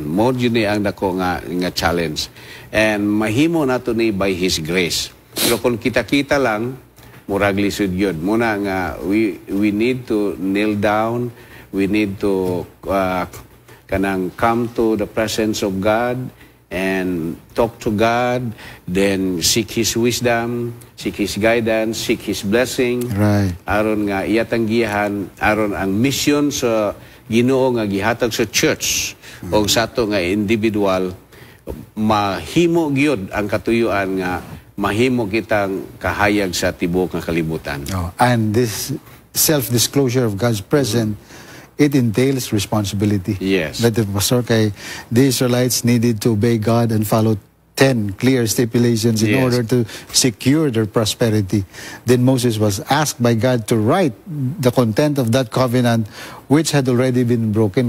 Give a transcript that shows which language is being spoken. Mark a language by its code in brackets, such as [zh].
[ceb] Mo jud ni ang dako nga challenge. And mahimo nato ni [en] by His grace. [ceb] Pero kung kita-kita lang, murag lisod yun. Muna nga, [en] we need to kneel down, we need to kanang come to the presence of God and talk to God, then seek His wisdom, seek His guidance, seek His blessing. Right. [ceb] Aron nga iyatanggihan, aron ang mission sa Ginoo nga gihatag sa church o sa ato nga individual, mahimo gyud ang katuyuan nga mahimo kitang kahayag sa tibuok nga kalibutan. [en] And this self-disclosure of God's presence, it entails responsibility. Yes. That the pastor kay the Israelites needed to obey God and follow 10 clear stipulations in order to secure their prosperity. Then Moses was asked by God to write the content of that covenant which had already been broken.